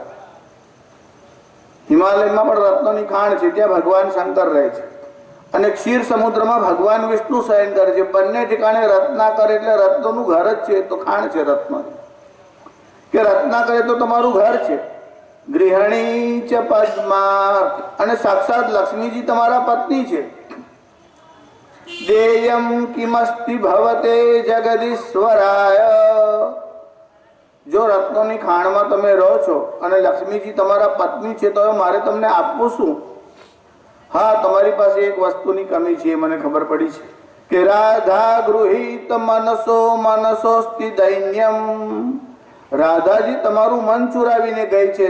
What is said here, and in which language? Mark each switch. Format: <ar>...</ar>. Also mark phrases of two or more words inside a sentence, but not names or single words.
<gu>હિમાલયમાં પણ રત્નની ખાણ છે, ત્યાં ભગવાન શંકર રહે છે, અને ક્ષીર સમુદ્રમાં ભગવાન વિષ્ણુ શયન કરે છે। બંને ઠેકાણે રત્નાકર એટલે રત્નનું ઘર જ છે, તો ખાણ છે રત્નની। કે રત્નાકર તો તમારું ઘર છે।</gu> <sa>गृहिणी च पद्मा</sa> <gu>અને સાક્ષાત લક્ષ્મીજી તમારા પત્ની છે।</gu> <sa>देयं किमस्ति भवते जगदीश्वराय</sa> <gu>જો રત્નોની ખાણમાં તમે રહો છો અને લક્ષ્મીજી તમારા પત્ની છે તો મારે તમને આપવું શું? હા, તમારી પાસે એક વસ્તુની કમી છે, મને ખબર પડી છે કે</gu> <sa>राधा गृहित मनसो मनसोस्ति दैन्यम.</sa> <gu>રાધાજી તમારું મન ચોરાવીને ગઈ છે.</gu>